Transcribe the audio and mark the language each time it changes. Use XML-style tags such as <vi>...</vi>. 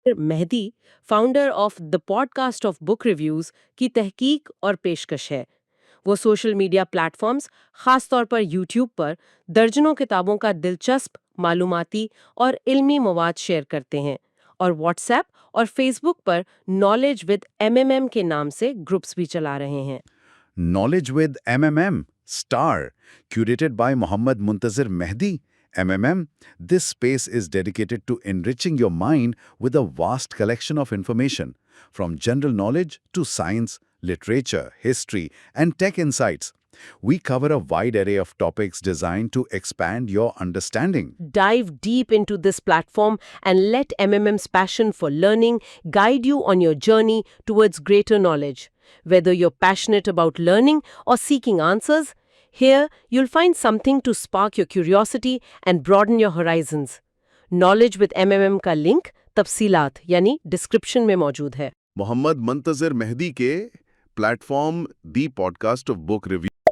<ur>Mahdi, founder of the pod cost of book reviews کی تحقیق اور پیشکش ہے۔ وہ سوشل میڈیا پلیٹ فارمز، خاص طور پر یوٹیوب پر درجنوں کتابوں کا دلچسپ، معلوماتی اور علمی مواد شیئر کرتے ہیں، اور واٹس ایپ اور face book per knowledge with MMM کے نام سے گروپس بھی چلا رہے ہیں۔</ur> <en>Knowledge with MMM, Star, curated by Muhammad Muntazir Mehdi. MMM, this space is dedicated to enriching your mind with a vast collection of information, from general knowledge to science, literature, history, and tech insights. We cover a wide array of topics designed to expand your understanding. Dive deep into this platform and let MMM's passion for learning guide you on your journey towards greater knowledge. Whether you're passionate about learning or seeking answers, here you'll find something to spark your curiosity and broaden your horizons.</en> <ur>Knowledge with MMM کا link تفصیلات یعنی description میں موجود ہے۔ محمد منتظر مہدی کے</ur> <en>platform, the podcast of book review.</en>